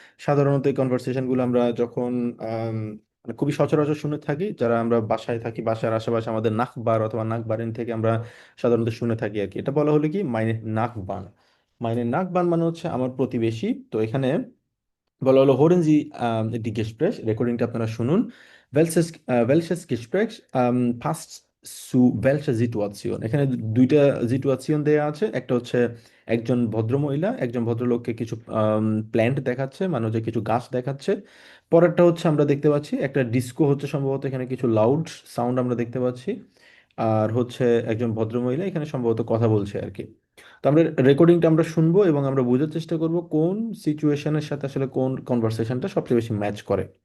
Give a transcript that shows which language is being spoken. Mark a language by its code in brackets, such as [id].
[bn] সাধারণত এই কনভারসেশনগুলো আমরা যখন মানে খুবই সচরাচর শুনে থাকি, যারা আমরা বাসায় থাকি, বাসার আশেপাশে আমাদের নাকবার অথবা নাকবারেন থেকে আমরা সাধারণত শুনে থাকি আর কি। এটা বলা হলো কি মাইনে নাকবান। মাইনে নাকবান মানে হচ্ছে আমার প্রতিবেশী। তো এখানে বলা হলো [de] Hören Sie die Gespräch, [bn] রেকর্ডিংটা আপনারা শুনুন। [de] Welches Gespräch passt zu welcher Situation? [bn] এখানে দুইটা সিচুয়েশন দেয়া আছে। একটা হচ্ছে একজন ভদ্রমহিলা একজন ভদ্রলোককে কিছু প্ল্যান্ট দেখাচ্ছে, মানে হচ্ছে কিছু গাছ দেখাচ্ছে। পরেরটা হচ্ছে আমরা দেখতে পাচ্ছি একটা ডিস্কো হচ্ছে, সম্ভবত এখানে কিছু লাউড সাউন্ড আমরা দেখতে পাচ্ছি। আর হচ্ছে একজন ভদ্রমহিলা এখানে সম্ভবত কথা বলছে আর কি। তো আমরা রেকর্ডিংটা আমরা শুনবো এবং আমরা বোঝার চেষ্টা করব কোন সিচুয়েশনের সাথে আসলে কোন কনভারসেশনটা সবচেয়ে বেশি ম্যাচ করে।